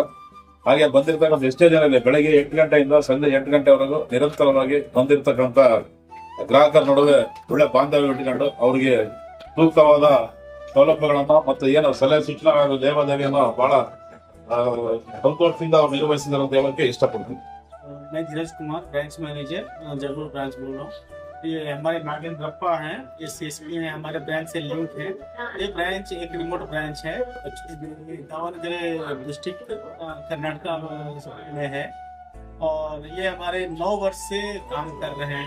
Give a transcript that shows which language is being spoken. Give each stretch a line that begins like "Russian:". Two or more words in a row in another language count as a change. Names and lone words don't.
Kannada: ಹಾಗೆ ಬಂದಿರತಕ್ಕಂಥ ಎಷ್ಟೇ ಜನ ಇದೆ, ಬೆಳಗ್ಗೆ 8 ಗಂಟೆಯಿಂದ ಸಂಜೆ 8 ಗಂಟೆವರೆಗೂ ನಿರಂತರವಾಗಿ ಬಂದಿರತಕ್ಕಂಥ ಗ್ರಾಹಕರ ನಡುವೆ ಒಳ್ಳೆ ಬಾಂಧವ್ಯ ಇಟ್ಟುಕೊಂಡು ಅವರಿಗೆ ಸೂಕ್ತವಾದ ಸೌಲಭ್ಯಗಳನ್ನ ಮತ್ತು ಏನು ಸಲಹೆ ಸೂಚನೆ ಹಾಗೂ ಲೇವಾದೇವಿಯನ್ನು ಬಹಳ ಸಂತೋಷದಿಂದ ಅವ್ರು ನಿರ್ವಹಿಸಿದ್ದಾರೆ ಅಂತ ಹೇಳಕ್ಕೆ ಇಷ್ಟಪಡ್ತೀನಿ.
Hindi: मैं धीरज कुमार,
English: branch manager
Hindi: जयपुर ब्रांच बोल रहा हूँ. ये हमारे नागेंद्रप्पा हैं, ये CSP है, हमारे ब्रांच से लिंक है. ये ब्रांच एक
English: remote branch
Hindi: है, दावणगेरे डिस्ट्रिक्ट कर्नाटका में है. और ये हमारे 9 वर्ष से काम कर रहे हैं.